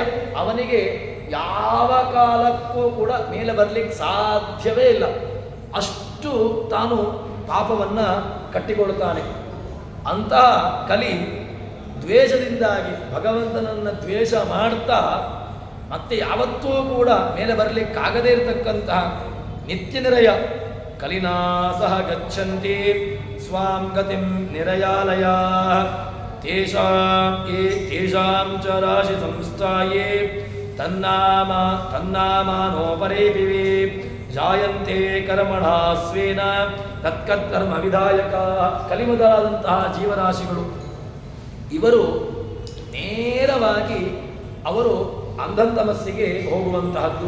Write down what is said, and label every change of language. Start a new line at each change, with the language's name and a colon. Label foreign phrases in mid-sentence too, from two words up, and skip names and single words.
Kannada: ಅವನಿಗೆ ಯಾವ ಕಾಲಕ್ಕೂ ಕೂಡ ಮೇಲೆ ಬರಲಿಕ್ಕೆ ಸಾಧ್ಯವೇ ಇಲ್ಲ, ಅಷ್ಟು ತಾನು ಪಾಪವನ್ನು ಕಟ್ಟಿಕೊಳ್ಳುತ್ತಾನೆ. ಅಂತಹ ಕಲಿ ದ್ವೇಷದಿಂದಾಗಿ ಭಗವಂತನನ್ನು ದ್ವೇಷ ಮಾಡ್ತಾ ಮತ್ತೆ ಯಾವತ್ತೂ ಕೂಡ ಮೇಲೆ ಬರಲಿಕ್ಕಾಗದೇ ಇರತಕ್ಕಂತಹ
Sanskrit: ನಿತ್ಯ ನಿರಯ ಕಲಿನಾ ಸಹ ಗಚ್ಚಂತಿ ಸ್ವಾಂ ಗತಿಂ ನಿರಯಾಲಯ ತೇಷಾಂ ಚ ರಾಶಿ ಸಂಸ್ಥಾಯೇ ತನ್ನಾಮಾನೋಪರೇಪಿವೆ ಜಾಯಂತೆ ಕರ್ಮಣ ಸ್ವೇನ ತತ್ಕರ್ಮ ವಿಧಾಯಕ.
Kannada: ಕಲಿಮುದರಾದಂತಹ ಜೀವರಾಶಿಗಳು ಇವರು ನೇರವಾಗಿ ಅವರು ಅಂಧಂತಮಸ್ಸಿಗೆ ಹೋಗುವಂತಹದ್ದು.